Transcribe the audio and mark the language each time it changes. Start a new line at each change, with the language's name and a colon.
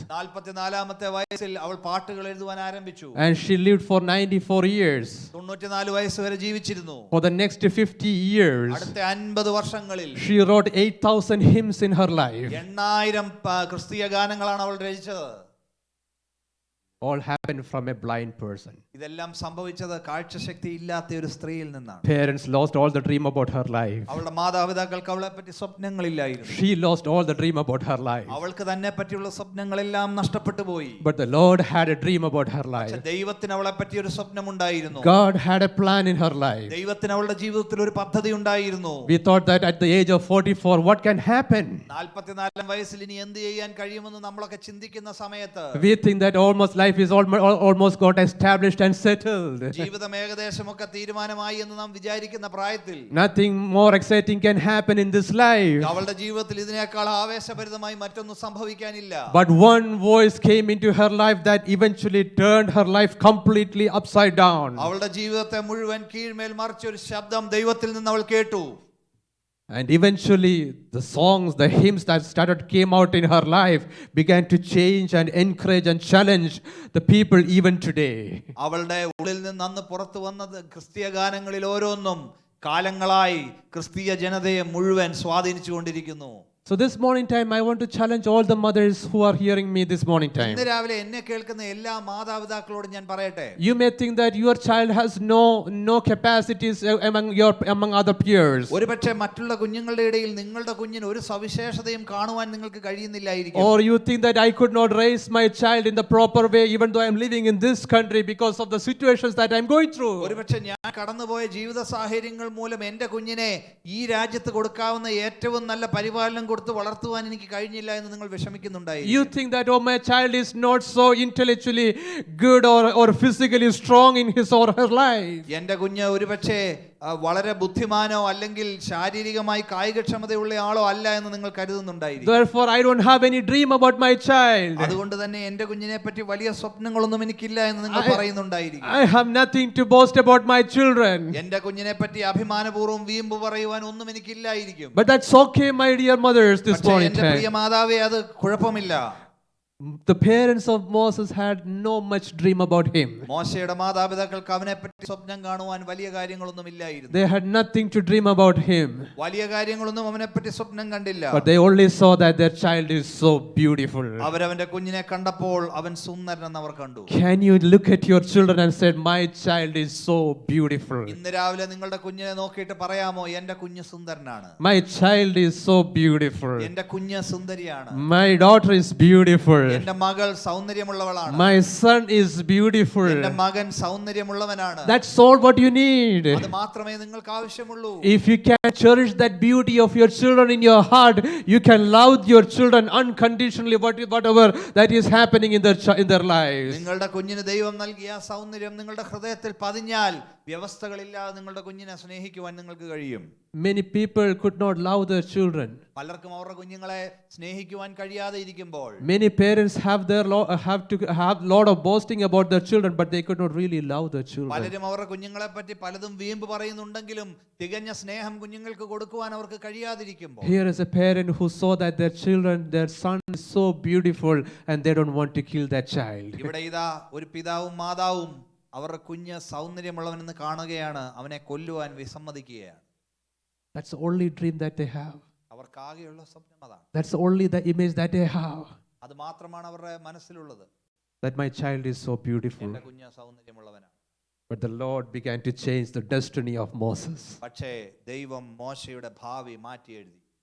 Malayalam: 44-ാമത്തെ വയസ്സിൽ അവൾ പാട്ടുകൾ എഴുതുവാൻ ആരംഭിച്ചു.
English: And she lived for 94 years.
Malayalam: 94 വയസ്സ് വരെ ജീവിച്ചിരുന്നു.
English: For the next 50 years,
Malayalam: അടുത്ത 50 വർഷങ്ങളിൽ
English: she wrote 8,000 hymns in her life.
Malayalam: 8000 ക്രിസ്തീയ ഗാനങ്ങളാണ് അവൾ രചിച്ചത്.
English: All happened from a blind person.
Malayalam: ഇതെല്ലാം സംഭവിച്ചത് കാഴ്ചശക്തി ഇല്ലാത്ത ഒരു സ്ത്രീയിൽ നിന്നാണ്.
English: Parents lost all the dream about her life.
Malayalam: അവളുടെ മാതാപിതാക്കൾക്ക് അവളെ പറ്റി സ്വപ്നങ്ങളില്ലായിരുന്നു.
English: She lost all the dream about her life.
Malayalam: അവൾക്ക് തന്നെ പറ്റിയുള്ള സ്വപ്നങ്ങളെല്ലാം നഷ്ടപ്പെട്ടു പോയി.
English: But the Lord had a dream about her life.
Malayalam: ദൈവത്തിന് അവളെ പറ്റി ഒരു സ്വപ്നമുണ്ടായിരുന്നു.
English: God had a plan in her life.
Malayalam: ദൈവത്തിന് അവളുടെ ജീവിതത്തിൽ ഒരു പദ്ധതി ഉണ്ടായിരുന്നു.
English: We thought that at the age of 44, what can happen?
Malayalam: 44-ാം വയസ്സിൽ ഇനി എന്ത് ചെയ്യാൻ കഴിയുമെന്ന് നമ്മളൊക്കെ ചിന്തിക്കുന്ന സമയത്ത്
English: We think that almost life is almost got established and settled.
Malayalam: ജീവിതം ഏകദേശമൊക്കെ തീരുമാനമായി എന്ന് നാം വിചാരിക്കുന്ന പ്രായത്തിൽ
English: Nothing more exciting can happen in this life.
Malayalam: അവളുടെ ജീവിതത്തിൽ ഇതിനേക്കാൾ ആവേശഭരിതമായി മറ്റൊന്നും സംഭവിക്കാനില്ല.
English: But one voice came into her life that eventually turned her life completely upside down.
Malayalam: അവളുടെ ജീവിതത്തെ മുഴുവൻ കീഴ്മേൽ മറിച്ച ഒരു ശബ്ദം ദൈവത്തിൽ നിന്ന് അവൾ കേട്ടു.
English: And eventually the songs, the hymns that came out in her life began to change and encourage and challenge the people even today.
Malayalam: അവളുടെ ഉള്ളിൽ നിന്ന് അന്ന് പുറത്തു വന്നത് ക്രിസ്തീയ ഗാനങ്ങളിൽ ഓരോന്നും കാലങ്ങളായി ക്രിസ്തീയ ജനതയെ മുഴുവൻ സ്വാധീനിച്ചുകൊണ്ടിരിക്കുന്നു.
English: So this morning time, I want to challenge all the mothers who are hearing me this morning time.
Malayalam: ഇന്ന് രാവിലെ എന്നെ കേൾക്കുന്ന എല്ലാ മാതാപിതാക്കളോടും ഞാൻ പറയട്ടെ,
English: You may think that your child has no capacities among other peers.
Malayalam: ഒരുപക്ഷെ മറ്റുള്ള കുഞ്ഞുങ്ങളുടെ ഇടയിൽ നിങ്ങളുടെ കുഞ്ഞിന് ഒരു സവിശേഷതയും കാണുവാൻ നിങ്ങൾക്ക് കഴിയുന്നില്ലായിരിക്കും.
English: Or you think that I could not raise my child in the proper way even though I am living in this country because of the situations that I am going through.
Malayalam: ഒരുപക്ഷെ ഞാൻ കടന്നുപോയ ജീവിത സാഹചര്യങ്ങൾ മൂലം എൻ്റെ കുഞ്ഞിനെ ഈ രാജ്യത്ത് കൊടുക്കാവുന്ന ഏറ്റവും നല്ല പരിപാലനം കൊടുത്ത് വളർത്തുവാൻ എനിക്ക് കഴിഞ്ഞില്ല എന്ന് നിങ്ങൾ വിഷമിക്കുന്നുണ്ടായിരിക്കും.
English: You think that my child is not so intellectually good or physically strong in his or her life.
Malayalam: എൻ്റെ കുഞ്ഞ് ഒരുപക്ഷെ വളരെ ബുദ്ധിമാനോ അല്ലെങ്കിൽ ശാരീരികമായി കായികക്ഷമതയുള്ള ആളോ അല്ല എന്ന് നിങ്ങൾ കരുതുന്നുണ്ടായിരിക്കും.
English: Therefore I don't have any dream about my child.
Malayalam: അതുകൊണ്ട് തന്നെ എൻ്റെ കുഞ്ഞിനെ പറ്റി വലിയ സ്വപ്നങ്ങളൊന്നും എനിക്കില്ല എന്ന് നിങ്ങൾ പറയുന്നുണ്ടായിരിക്കും.
English: I have nothing to boast about my children.
Malayalam: എൻ്റെ കുഞ്ഞിനെ പറ്റി അഭിമാനപൂർവ്വം വീമ്പ് പറയുവാൻ ഒന്നും എനിക്കില്ലായിരിക്കും.
English: But that's okay, my dear mothers, this morning
Malayalam: എൻ്റെ പ്രിയ
English: time.
Malayalam: മാതാവേ, അത് കുഴപ്പമില്ല.
English: The parents of Moses had no much dream about him.
Malayalam: മോശയുടെ മാതാപിതാക്കൾക്ക് അവനെ പറ്റി സ്വപ്നം കാണുവാൻ വലിയ കാര്യങ്ങളൊന്നും ഇല്ലായിരുന്നു.
English: They had nothing to dream about him.
Malayalam: വലിയ കാര്യങ്ങളൊന്നും അവനെ പറ്റി സ്വപ്നം കണ്ടില്ല.
English: But they only saw that their child is so beautiful.
Malayalam: അവരവന്റെ കുഞ്ഞിനെ കണ്ടപ്പോൾ അവൻ സുന്ദരനെന്ന് അവർ കണ്ടു.
English: Can you look at your children and say, my child is so beautiful?
Malayalam: ഇന്ന് രാവിലെ നിങ്ങളുടെ കുഞ്ഞിനെ നോക്കിയിട്ട് പറയാമോ, എന്റെ കുഞ്ഞ് സുന്ദരനാണ്,
English: My child is so beautiful.
Malayalam: എന്റെ കുഞ്ഞ് സുന്ദരിയാണ്,
English: My daughter is beautiful.
Malayalam: എന്റെ മകൾ സൗന്ദര്യമുള്ളവളാണ്.
English: My son is beautiful.
Malayalam: എന്റെ മകൻ സൗന്ദര്യമുള്ളവനാണ്.
English: That's all what you need.
Malayalam: അത് മാത്രമേ നിങ്ങൾക്ക് ആവശ്യമുള്ളൂ.
English: If you can cherish that beauty of your children in your heart, you can love your children unconditionally, whatever that is happening in their lives.
Malayalam: നിങ്ങളുടെ കുഞ്ഞിന് ദൈവം നൽകിയ ആ സൗന്ദര്യം നിങ്ങളുടെ ഹൃദയത്തിൽ പതിഞ്ഞാൽ വ്യവസ്ഥകളില്ലാതെ നിങ്ങളുടെ കുഞ്ഞിനെ സ്നേഹിക്കുവാൻ നിങ്ങൾക്ക് കഴിയും.
English: Many people could not love their children.
Malayalam: പലർക്കും അവരുടെ കുഞ്ഞുങ്ങളെ സ്നേഹിക്കുവാൻ കഴിയാതെ ഇരിക്കുമ്പോൾ
English: Many parents have to have lot of boasting about their children, but they could not really love their children.
Malayalam: പലരും അവരുടെ കുഞ്ഞുങ്ങളെ പറ്റി പലതും വീമ്പ് പറയുന്നുണ്ടെങ്കിലും തികഞ്ഞ സ്നേഹം കുഞ്ഞുങ്ങൾക്ക് കൊടുക്കുവാൻ അവർക്ക് കഴിയാതിരിക്കുമ്പോൾ
English: Here is a parent who saw that their son is so beautiful and they don't want to kill that child.
Malayalam: ഇവിടെ ഇതാ ഒരു പിതാവും മാതാവും അവരുടെ കുഞ്ഞ് സൗന്ദര്യമുള്ളവനെന്ന് കാണുകയാണ്, അവനെ കൊല്ലുവാൻ വിസമ്മതിക്കുകയാണ്.
English: That's the only dream that they have.
Malayalam: അവർക്കാകെയുള്ള സ്വപ്നം അതാണ്.
English: That's only the image that they have.
Malayalam: അത് മാത്രമാണ് അവരുടെ മനസ്സിലുള്ളത്.
English: That my child is so beautiful.
Malayalam: എന്റെ കുഞ്ഞ് സൗന്ദര്യമുള്ളവനാണ്.
English: But the Lord began to change the destiny of Moses.
Malayalam: പക്ഷേ ദൈവം മോശയുടെ ഭാവി മാറ്റി എഴുതി.